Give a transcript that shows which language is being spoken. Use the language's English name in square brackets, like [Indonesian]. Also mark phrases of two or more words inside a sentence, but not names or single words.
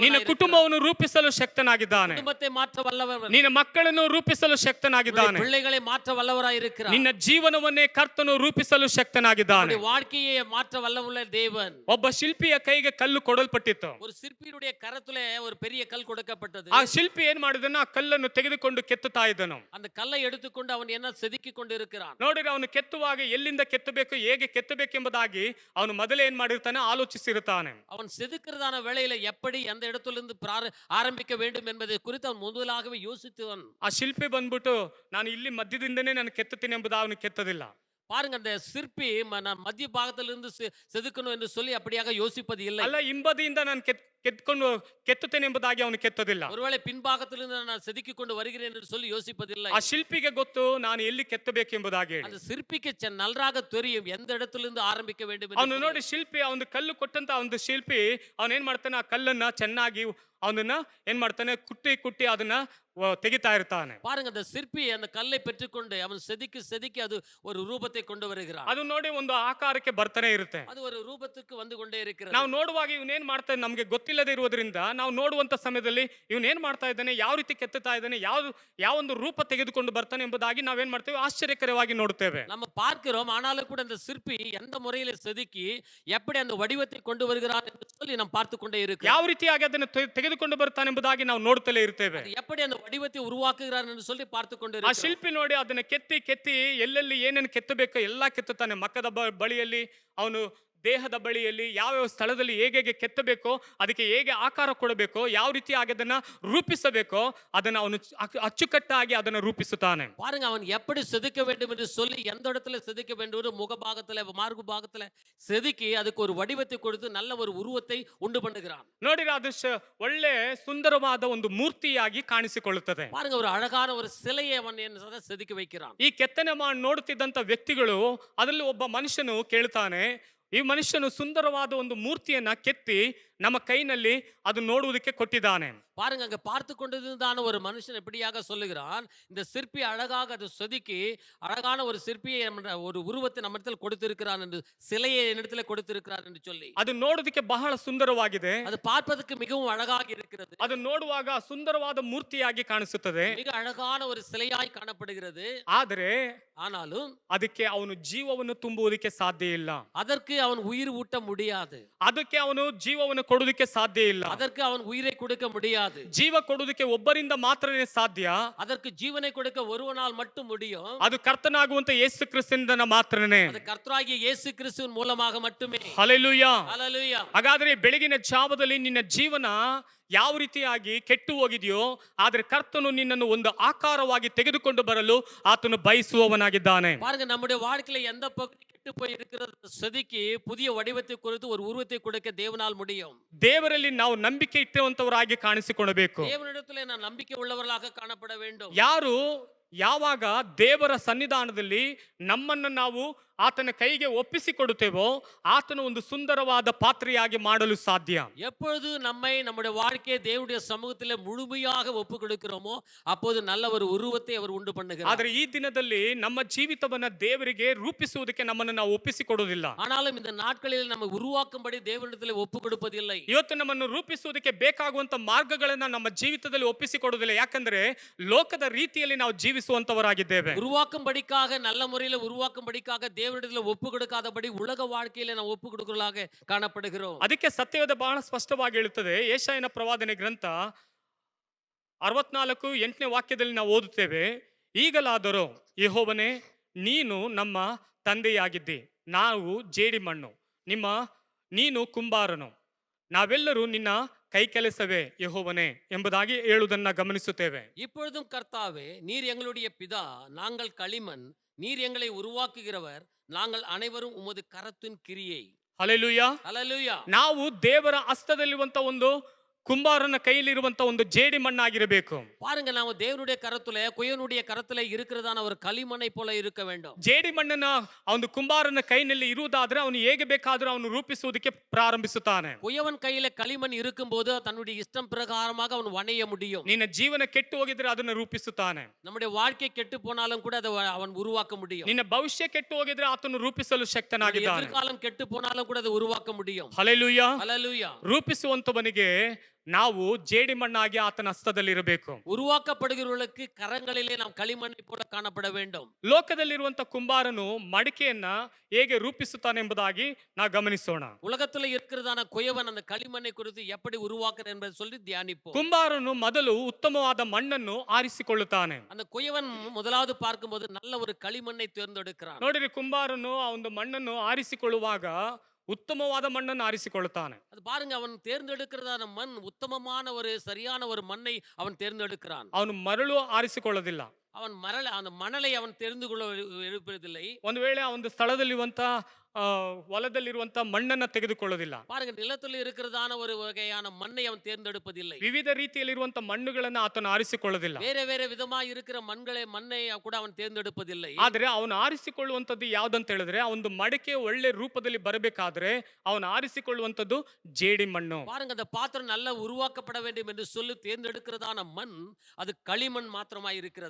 [Kannada] ನಿನ್ನ [Tamil] இருக்கிறார். [Kannada] ಕುಟುಂಬವನ್ನು ರೂಪಿಸಲು ಶಕ್ತನಾಗಿದ್ದಾನೆ. [Tamil] குடும்பத்தை மாற்ற வல்லவர். [Kannada] ನಿನ್ನ ಮಕ್ಕಳನ್ನು ರೂಪಿಸಲು ಶಕ್ತನಾಗಿದ್ದಾನೆ. [Tamil] பிள்ளைகளை மாற்ற வல்லவராய் இருக்கிறார். [Kannada] ನಿನ್ನ ಜೀವನವನ್ನೇ ಕರ್ತನು ರೂಪಿಸಲು ಶಕ್ತನಾಗಿದ್ದಾನೆ. [Tamil] வாழ்க்கையை மாற்ற வல்லமுள்ள தேவன். [Kannada] ಒಬ್ಬ ಶಿಲ್ಪಿಯ ಕೈಗೆ ಕಲ್ಲು ಕೊಡಲ್ಪಟ್ಟಿತ್ತು. [Tamil] ஒரு சிற்பியுடைய கரத்திலே ஒரு பெரிய கல் கொடுக்கப்பட்டது. [Kannada] ಆ ಶಿಲ್ಪಿ ಏನ್ ಮಾಡಿದನು? ಆ ಕಲ್ಲನ್ನು ತೆಗೆದುಕೊಂಡು ಕೆತ್ತುತ್ತಾ ಇದ್ದನು. [Tamil] அந்த கல்லை எடுத்துக்கொண்டு ಅವನು என்ன செதுக்கி கொண்டு இருக்கிறான். [Kannada] ನೋಡಿದ್ರೆ ಅವನು ಕೆತ್ತುವಾಗ ಎಲ್ಲಿಂದ ಕೆತ್ತಬೇಕು, ಹೇಗೆ ಕೆತ್ತಬೇಕೆಂಬುದಾಗಿ ಅವನು ಮೊದಲೇ ಏನ್ ಮಾಡಿರ್ತಾನೆ? ಆಲೋಚಿಸಿರುತ್ತಾನೆ. [Tamil] அவன் செதுக்கிறதான வேளையில எப்படி எந்த இடத்திலிருந்து ஆரம்பிக்க வேண்டும் என்பதை குறித்து அவன் முதலாகவே யோசித்தவன். [Kannada] ಆ ಶಿಲ್ಪಿ ಬಂದ್ಬಿಟ್ಟು ನಾನು ಇಲ್ಲಿ ಮಧ್ಯದಿಂದನೇ ನಾನು ಕೆತ್ತುತ್ತೀನಿ ಎಂಬುದು ಅವನು ಕೆತ್ತದಿಲ್ಲ. [Tamil] பாருங்க, அந்த சிற்பி மத்திய பாகத்திலிருந்து செதுக்கணும் என்று சொல்லி அப்படியாக யோசிப்பது இல்லை. [Kannada] ಅಲ್ಲ, ಹಿಂಬದಿಯಿಂದ ನಾನು ಕೆತ್ಕೊಂಡು ಕೆತ್ತುತ್ತೇನೆ ಎಂಬುದಾಗಿ ಅವನು ಕೆತ್ತದಿಲ್ಲ. [Tamil] ஒருவேளை பின்பாகத்திலிருந்து நான் செதுக்கி கொண்டு வருகிறேன் என்று சொல்லி யோசிப்பதில்லை. [Kannada] ಆ ಶಿಲ್ಪಿಗೆ ಗೊತ್ತು ನಾನು ಎಲ್ಲಿ ಕೆತ್ತಬೇಕೆಂಬುದಾಗಿ. [Tamil] அந்த சிற்பிக்கு நன்றாக தெரியும் எந்த இடத்திலிருந்து ಆರಂಭಿಕ வேண்டும் ಎಂದು. [Kannada] ಅವನು ನೋಡಿ ಶಿಲ್ಪಿ ಅವನು ಕಲ್ಲು ಕೊಟ್ಟಂತ ಒಂದು ಶಿಲ್ಪಿ ಅವನ್ ಏನ್ ಮಾಡ್ತಾನೆ? ಆ ಕಲ್ಲನ್ನ ಚೆನ್ನಾಗಿ ಅವನನ್ನ ಏನ್ ಮಾಡ್ತಾನೆ? ಕುಟ್ಟಿ ಕುಟ್ಟಿ ಅದನ್ನ ತೆಗಿತಾ ಇರ್ತಾನೆ. [Tamil] பாருங்க, அந்த சிற்பி அந்த கல்லை பெற்றுக்கொண்டு அவன் செதுக்கி செதுக்கி அது ஒரு ரூபத்தை கொண்டு வருகிறான். [Kannada] ಅದು ನೋಡಿ ಒಂದು ಆಕಾರಕ್ಕೆ ಬರ್ತಾನೆ ಇರುತ್ತೆ. [Tamil] அது ஒரு ரூபத்துக்கு வந்து கொண்டே இருக்கிறது. [Kannada] ನಾವು ನೋಡುವಾಗ ಇವನೇನ್ ಮಾಡ್ತಾನೆ ನಮಗೆ ಗೊತ್ತಿಲ್ಲದೆ ಇರುವುದರಿಂದ ನಾವು ನೋಡುವಂತ ಸಮಯದಲ್ಲಿ ಇವನೇನ್ ಮಾಡ್ತಾ ಇದ್ದಾನೆ, ಯಾವ ರೀತಿ ಕೆತ್ತುತ್ತಾ ಇದ್ದಾನೆ, ಯಾವ ಒಂದು ರೂಪ ತೆಗೆದುಕೊಂಡು ಬರ್ತಾನೆ ಎಂಬುದಾಗಿ ನಾವೇನ್ ಮಾಡ್ತೇವೆ? ಆಶ್ಚರ್ಯಕರವಾಗಿ ನೋಡ್ತೇವೆ. [Tamil] நம்ம பார்க்கிறோம், ஆனாலும் கூட அந்த சிற்பி எந்த முறையில செதுக்கி எப்படி அந்த வடிவத்தை கொண்டு வருகிறான் என்று சொல்லி நாம் பார்த்து கொண்டே இருக்கிறோம். [Kannada] ಯಾವ ರೀತಿಯಾಗಿ ಅದನ್ನು ತೆಗೆದುಕೊಂಡು ಬರ್ತಾನೆ ಎಂಬುದಾಗಿ ನಾವು ನೋಡ್ತಲೇ ಇರ್ತೇವೆ. [Tamil] எப்படி அந்த வடிவத்தை உருவாக்குகிறார் என்று சொல்லி பார்த்து கொண்டே [Kannada] ಆ [Tamil] இருக்கிறோம். [Kannada] ಶಿಲ್ಪಿ ನೋಡಿ ಅದನ್ನ ಕೆತ್ತಿ ಎಲ್ಲೆಲ್ಲಿ ಏನೇನು ಕೆತ್ತಬೇಕು ಎಲ್ಲಾ ಕೆತ್ತುತ್ತಾನೆ. ಮಕ್ಕದ ಬಳಿಯಲ್ಲಿ, ಅವನು ದೇಹದ ಬಳಿಯಲ್ಲಿ ಯಾವ ಸ್ಥಳದಲ್ಲಿ ಹೇಗೆ ಕೆತ್ತಬೇಕೋ, ಅದಕ್ಕೆ ಹೇಗೆ ಆಕಾರ ಕೊಡಬೇಕೋ, ಯಾವ ರೀತಿ ಅದನ್ನ ರೂಪಿಸಬೇಕೋ ಅದನ್ನ ಅವನು ಅಚ್ಚುಕಟ್ಟಾಗಿ ಅದನ್ನ ರೂಪಿಸುತ್ತಾನೆ. [Tamil] பாருங்க, அவன் எப்படி செதுக்க வேண்டும் என்று சொல்லி எந்த இடத்துல செதுக்க வேண்டும், முக பாகத்துல மார்பு பாகத்துல செதுக்கி அதுக்கு ஒரு வடிவத்தை கொடுத்து நல்ல ஒரு உருவத்தை ಉಂಟು பண்ணுகிறான். [Kannada] ನೋಡಿದ್ರೆ ಅದು ಒಳ್ಳೆ ಸುಂದರವಾದ ಒಂದು ಮೂರ್ತಿಯಾಗಿ ಕಾಣಿಸಿಕೊಳ್ಳುತ್ತದೆ. [Tamil] பாருங்க, ஒரு அழகான ஒரு சிலையை அவன் என்ன செதுக்கி வைக்கிறான். [Kannada] ಈ ಕೆತ್ತನೆ ನೋಡುತ್ತಿದ್ದಂತ ವ್ಯಕ್ತಿಗಳು ಅದರಲ್ಲಿ ಒಬ್ಬ ಮನುಷ್ಯನು ಕೇಳ್ತಾನೆ, ಈ ಮನುಷ್ಯನು ಸುಂದರವಾದ ಒಂದು ಮೂರ್ತಿಯನ್ನ ಕೆತ್ತಿ ನಮ್ಮ ಕೈನಲ್ಲಿ ಅದು ನೋಡುವುದಕ್ಕೆ ಕೊಟ್ಟಿದ್ದಾನೆ. [Tamil] பாருங்க, அங்க பார்த்து கொண்டிருந்தான ஒரு மனுஷன் எப்படியாக சொல்லுகிறான், இந்த சிற்பி அழகாக அதை செதுக்கி அழகான ஒரு சிற்பியை ஒரு உருவத்தை நம்மிடத்தில் கொடுத்திருக்கிறான் என்று, சிலையை என்னிடத்தில் கொடுத்திருக்கிறார் என்று சொல்லி, [Kannada] ಅದು ನೋಡುವುದಕ್ಕೆ ಬಹಳ ಸುಂದರವಾಗಿದೆ. [Tamil] அது பார்ப்பதற்கு மிகவும் அழகாக இருக்கிறது. [Kannada] ಅದು ನೋಡುವಾಗ ಸುಂದರವಾದ ಮೂರ್ತಿಯಾಗಿ ಕಾಣಿಸುತ್ತದೆ. [Tamil] மிக அழகான ஒரு சிலையாய் காணப்படுகிறது. [Kannada] ಆದರೆ [Tamil] ஆனாலும் [Kannada] ಅದಕ್ಕೆ ಅವನು ಜೀವವನ್ನು ತುಂಬುವುದಕ್ಕೆ ಸಾಧ್ಯ ಇಲ್ಲ. [Tamil] அதற்கு அவன் உயிர் ஊட்ட முடியாது. [Kannada] ಅದಕ್ಕೆ ಅವನು ಜೀವವನ್ನು ಕೊಡುವುದಕ್ಕೆ ಸಾಧ್ಯ ಇಲ್ಲ. [Tamil] அதற்கு அவன் உயிரை கொடுக்க முடியாது. [Kannada] ಜೀವ ಕೊಡುವುದಕ್ಕೆ ಒಬ್ಬರಿಂದ ಮಾತ್ರನೇ ಸಾಧ್ಯ. [Tamil] அதற்கு ஜீவனை கொடுக்க ஒருவனால் மட்டும் முடியும். [Kannada] ಅದು ಕರ್ತನಾಗುವಂತ ಯೇಸು ಕ್ರಿಸ್ತನಿಂದ ಮಾತ್ರನೇ. [Tamil] அது கர்த்தராகிய இயேசு கிறிஸ்துவின் மூலமாக மட்டுமே. [Kannada] ಹಲ್ಲೆಲೂಯಾ. [Tamil] ஹல்லேலூயா. [Kannada] ಹಾಗಾದ್ರೆ ಬೆಳಗಿನ ಜಾವದಲ್ಲಿ ನಿನ್ನ ಜೀವನ ಯಾವ ರೀತಿಯಾಗಿ ಕೆಟ್ಟು ಹೋಗಿದೆಯೋ, ಆದ್ರೆ ಕರ್ತನು ನಿನ್ನನ್ನು ಒಂದು ಆಕಾರವಾಗಿ ತೆಗೆದುಕೊಂಡು ಬರಲು ಆತನು ಬಯಸುವವನಾಗಿದ್ದಾನೆ. [Tamil] பாருங்க, நம்முடைய வாழ்க்கையில எந்த பகுதி கெட்டு போய் இருக்கிறது செதுக்கி புதிய வடிவத்தை கொடுத்து ஒரு உருவத்தை கொடுக்க தேவனால் முடியும். [Kannada] ದೇವರಲ್ಲಿ ನಾವು ನಂಬಿಕೆ ಇಟ್ಟುವಂತವರಾಗಿ ಕಾಣಿಸಿಕೊಳ್ಳಬೇಕು. [Tamil] தேவனிடத்திலே நான் நம்பிக்கை உள்ளவர்களாக காணப்பட வேண்டும். [Kannada] ಯಾರು ಯಾವಾಗ ದೇವರ ಸನ್ನಿಧಾನದಲ್ಲಿ ನಮ್ಮನ್ನು ನಾವು ಆತನ ಕೈಗೆ ಒಪ್ಪಿಸಿಕೊಡುತ್ತೇವೋ, ಆತನ ಒಂದು ಸುಂದರವಾದ ಪಾತ್ರೆಯಾಗಿ ಮಾಡಲು ಸಾಧ್ಯ. [Tamil] எப்பொழுது நம்மை நம்முடைய வாழ்க்கையை தேவனுடைய சமூகத்திலே முழுமையாக ஒப்பு கொடுக்கிறோமோ, அப்போது நல்ல ஒரு உருவத்தை அவர் உண்டு பண்ணுகிறார். [Kannada] ಆದರೆ ಈ ದಿನದಲ್ಲಿ ನಮ್ಮ ಜೀವಿತವನ್ನ ದೇವರಿಗೆ ರೂಪಿಸುವುದಕ್ಕೆ ನಮ್ಮನ್ನು ನಾವು ಒಪ್ಪಿಸಿಕೊಡುವುದಿಲ್ಲ. [Tamil] ஆனாலும் இந்த நாட்களில் நம்ம உருவாக்கும்படி தேவனிடத்திலே ஒப்பு கொடுப்பதில்லை. [Kannada] ಇವತ್ತು ನಮ್ಮನ್ನು ರೂಪಿಸುವುದಕ್ಕೆ ಬೇಕಾಗುವಂತ ಮಾರ್ಗಗಳನ್ನ ನಮ್ಮ ಜೀವಿತದಲ್ಲಿ ಒಪ್ಪಿಸಿಕೊಡುವುದಿಲ್ಲ. ಯಾಕಂದ್ರೆ ಲೋಕದ ರೀತಿಯಲ್ಲಿ ನಾವು ಜೀವಿಸುವಂತವರಾಗಿದ್ದೇವೆ. [Tamil] உருவாக்கும்படிக்காக, நல்ல முறையில் உருவாக்கும்படிக்காக தேவனிடத்தில் ஒப்பு கொடுக்காதபடி உலக வாழ்க்கையில [Kannada] ನಾವು ಒಪ್ಪು [Tamil] கொடுக்கலாக ಕಾಣப்படுகிறோம். [Kannada] ಅದಕ್ಕೆ ಸತ್ಯವೇದ ಬಹಳ ಸ್ಪಷ್ಟವಾಗಿ ಹೇಳುತ್ತದೆ. ಯೆಶಾಯನ ಪ್ರವಾದನೆ ಗ್ರಂಥ 64:8 ವಾಕ್ಯದಲ್ಲಿ ನಾವು ಓದುತ್ತೇವೆ, ಈಗಲಾದರೂ ಯೆಹೋವನೇ, ನೀನು ನಮ್ಮ ತಂದೆಯಾಗಿದ್ದಿ, ನಾವು ಜೇಡಿ ಮಣ್ಣು, ನೀನು ಕುಂಬಾರನು, ನಾವೆಲ್ಲರೂ ನಿನ್ನ ಕೈ ಕೆಲಸವೇ ಯೆಹೋವನೇ ಎಂಬುದಾಗಿ ಹೇಳುವುದನ್ನ ಗಮನಿಸುತ್ತೇವೆ. [Tamil] இப்பொழுதும் கர்த்தாவே, நீர் எங்களுடைய பிதா, நாங்கள் களிமண், நீர் எங்களை உருவாக்குகிறவர், நாங்கள் அனைவரும் உமது கரத்தின் கிரியை. [Kannada] ಹಲ್ಲೆಲೂಯಾ. [Tamil] ஹல்லேலூயா. [Kannada] ನಾವು ದೇವರ ಹಸ್ತದಲ್ಲಿರುವಂತ ಒಂದು ಕುಂಬಾರನ ಕೈಯಲ್ಲಿರುವಂತ ಒಂದು ಜೇಡಿ ಮಣ್ಣಾಗಿರಬೇಕು. [Tamil] பாருங்க, நாம தேவனுடைய கரத்துல, குயவனுடைய கரத்துல இருக்கிறதான ஒரு களிமண்ணை போல இருக்க வேண்டும். [Kannada] ಜೇಡಿ ಮಣ್ಣನ್ನ ಒಂದು ಕುಂಬಾರನ ಕೈನಲ್ಲಿ ಇರುವುದಾದ್ರೆ ಅವನು ಹೇಗೆ ಬೇಕಾದ್ರೂ ಅವನು ರೂಪಿಸುವುದಕ್ಕೆ ಪ್ರಾರಂಭಿಸುತ್ತಾನೆ. [Tamil] குயவன் கையில களிமண் இருக்கும்போது தன்னுடைய இஷ்டம் பிரகாரமாக அவன் வணைய முடியும். [Kannada] ನಿನ್ನ ಜೀವನ ಕೆಟ್ಟು ಹೋಗಿದ್ರೆ ಅದನ್ನ ರೂಪಿಸುತ್ತಾನೆ. [Tamil] நம்முடைய வாழ்க்கை கெட்டு போனாலும் கூட அதை அவன் உருவாக்க முடியும். [Kannada] ನಿನ್ನ ಭವಿಷ್ಯ ಕೆಟ್ಟು ಹೋಗಿದ್ರೆ ಆತನು ರೂಪಿಸಲು ಶಕ್ತನಾಗಿದ್ದಾನೆ. [Tamil] எதிர்காலம் கெட்டு போனாலும் கூட அதை உருவாக்க முடியும். [Kannada] ಹಲ್ಲೆಲೂಯಾ. [Tamil] ஹல்லேலூயா. [Kannada] ರೂಪಿಸುವಂತವನಿಗೆ ನಾವು ಜೇಡಿ ಮಣ್ಣಾಗಿ ಆತನ ಹಸ್ತದಲ್ಲಿ ಇರಬೇಕು. [Tamil] உருவாக்கப்படுகிறவர்களுக்கு கரங்களிலே நாம் களிமண்ணை போல காணப்பட வேண்டும். [Kannada] ಲೋಕದಲ್ಲಿರುವಂತ ಕುಂಬಾರನು ಮಡಿಕೆಯನ್ನ ಹೇಗೆ ರೂಪಿಸುತ್ತಾನೆ ಎಂಬುದಾಗಿ ನಾವು ಗಮನಿಸೋಣ. [Tamil] உலகத்துல இருக்கிறதான குயவன் அந்த களிமண்ணை குறித்து எப்படி உருவாக்குறார் என்பதை சொல்லி தியானிப்போம். [Kannada] ಕುಂಬಾರನು ಮೊದಲು ಉತ್ತಮವಾದ ಮಣ್ಣನ್ನು ಆರಿಸಿಕೊಳ್ಳುತ್ತಾನೆ. [Tamil] அந்த குயவன் முதலாவது பார்க்கும்போது நல்ல ஒரு களிமண்ணை தேர்ந்தெடுக்கிறான். [Kannada] ನೋಡಿರಿ, ಕುಂಬಾರನು ಆ ಒಂದು ಮಣ್ಣನ್ನು ಆರಿಸಿಕೊಳ್ಳುವಾಗ ಉತ್ತಮವಾದ ಮಣ್ಣನ್ನು ಆರಿಸಿಕೊಳ್ಳುತ್ತಾನೆ. [Tamil] அது பாருங்க, அவன் தேர்ந்தெடுக்கிறதான மண் உத்தமமான ஒரு சரியான ஒரு மண்ணை அவன் தேர்ந்தெடுக்கிறான். [Kannada] ಅವನು ಮರಳು ಆರಿಸಿಕೊಳ್ಳೋದಿಲ್ಲ. [Tamil] அவன் அந்த மணலை அவன் தெரிந்து கொள்ள எழுப்பதில்லை. [Kannada] ಒಂದು ವೇಳೆ ಆ ಒಂದು ಸ್ಥಳದಲ್ಲಿರುವಂತ ಹೊಲದಲ್ಲಿರುವಂತ ಮಣ್ಣನ್ನ ತೆಗೆದುಕೊಳ್ಳೋದಿಲ್ಲ. [Tamil] பாருங்க, நிலத்தில் இருக்கிறதான ஒரு வகையான மண்ணை அவன் தேர்ந்தெடுப்பதில்லை. [Kannada] ವಿವಿಧ ರೀತಿಯಲ್ಲಿರುವಂತ ಮಣ್ಣುಗಳನ್ನ ಆತನು ಆರಿಸಿಕೊಳ್ಳೋದಿಲ್ಲ. [Tamil] வேற வேற விதமா இருக்கிற மண்ணை கூட ಅವன் தேர்ந்தெடுப்பதில்லை. [Kannada] ಆದ್ರೆ ಅವನು ಆರಿಸಿಕೊಳ್ಳುವಂತದ್ದು ಯಾವ್ದಂತ ಹೇಳಿದ್ರೆ, ಆ ಒಂದು ಮಡಿಕೆ ಒಳ್ಳೆ ರೂಪದಲ್ಲಿ ಬರಬೇಕಾದ್ರೆ ಅವನು ಆರಿಸಿಕೊಳ್ಳುವಂತದ್ದು ಜೇಡಿ ಮಣ್ಣು. [Tamil] பாருங்க, அந்த பாத்திரம் நல்லா உருவாக்கப்பட வேண்டும் என்று சொல்லி தேர்ந்தெடுக்கிறதான மண் அது களிமண் மாத்திரமாய் இருக்கிறது.